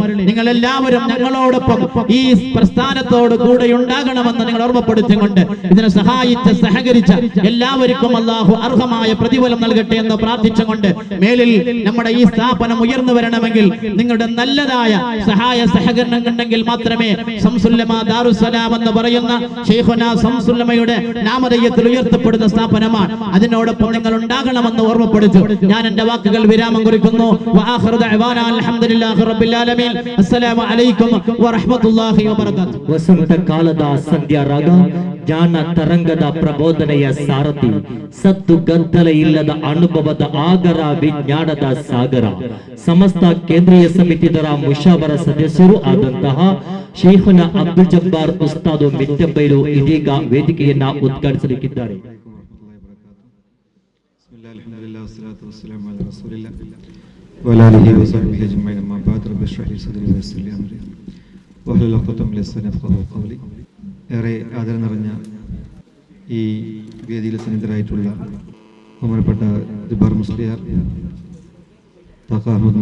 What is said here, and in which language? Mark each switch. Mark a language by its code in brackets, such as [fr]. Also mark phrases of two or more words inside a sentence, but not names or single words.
[ml] നിങ്ങൾ എല്ലാവരും ഞങ്ങളോടൊപ്പം ഈ പ്രസ്ഥാനത്തോട് കൂടെ ഉണ്ടാകണമെന്ന് നിങ്ങൾ ഓർമ്മപ്പെടുത്തിക്കൊണ്ട് ഇതിനെ സഹായിച്ച സഹകരിച്ച എല്ലാവർക്കും അല്ലാഹു അർഹമായ പ്രതിഫലം നൽകട്ടെ എന്ന് പ്രാർത്ഥിച്ചുകൊണ്ട്, മേലിൽ നമ്മുടെ ഈ സ്ഥാപനം ഉയർന്നു വരണമെങ്കിൽ നിങ്ങളുടെ നല്ലതായ സഹായ സഹകരണം ഉണ്ടെങ്കിൽ മാത്രമേ ശംസുല്ലമാ ദാറുസ്സലാം എന്ന് പറയുന്ന ശൈഖുനാ ശംസുല്ലമയുടെ നാമധേയത്തിൽ ഉയർത്തപ്പെടുന്ന സ്ഥാപനമാണ്. അതിനോടൊപ്പം നിങ്ങൾ ഉണ്ടാകണമെന്ന് ഓർമ്മപ്പെടുത്തു. ഞാൻ എന്റെ വാക്കുകൾ വിരാമം കുറിക്കുന്നു. [ar] وآخر دعوانا الحمد لله رب العالمين. السلام عليكم ورحمة الله وبركاته. [kn] ವಸಂತ ಕಾಲದ ಸಂಧ್ಯಾ ರಾಗ, ಜ್ಞಾನ ತರಂಗದ ಪ್ರಬೋಧನೆಯ ಸಾರಥಿ, ಸದ್ದು ಗದ್ದಲ ಇಲ್ಲದ ಅನುಭವದ ಆಗರ, ವಿಜ್ಞಾನದ ಸಾಗರ, ಸಮಸ್ತ ಕೇಂದ್ರೀಯ ಸಮಿತಿದರ ಮುಷಾವರ ಸದಸ್ಯರು ಆದಂತಹ ಶೇಖುನಾ ಅಬ್ದುಲ್ ಜಬ್ಬಾರ್ ಉಸ್ತಾದ್ ಮಿತ್ತಂಬೈಲು ಇದೀಗ ವೇದಿಕೆಯನ್ನ ಉದ್ಘಾಟಿಸಲಿಕ್ಕಿದ್ದಾರೆ. [ml] ഏറെ ആദരം നിറഞ്ഞ ഈ വേദിയിൽ സന്നിധരായിട്ടുള്ള ബഹുമാനപ്പെട്ട ജബ്ബാർ മുസ്ലിയാർ, താഖ അഹമ്മദ്